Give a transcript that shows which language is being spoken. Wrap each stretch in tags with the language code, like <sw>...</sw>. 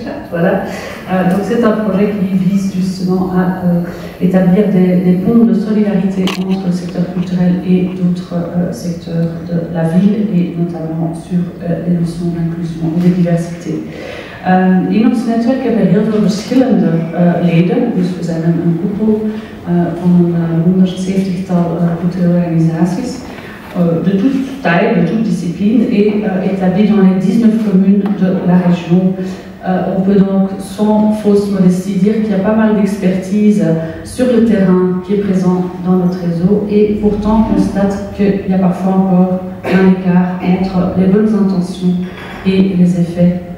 <fr>Voilà, donc c'est un projet qui vise justement à établir des ponts de solidarité entre le secteur culturel et d'autres secteurs de la ville, et notamment sur les notions d'inclusion et de diversité.</fr> <nl>In ons netwerk hebben we heel veel verschillende leden, dus we zijn een koepel van een 170-tal culturele organisaties.</nl> <fr>De toute taille, de toute discipline, et établis dans les 19 communes de la région. On peut donc, sans fausse modestie, dire qu'il y a pas mal d'expertise sur le terrain qui est présent dans notre réseau, et pourtant on constate qu'il y a parfois encore un écart entre les bonnes intentions et les effets</fr>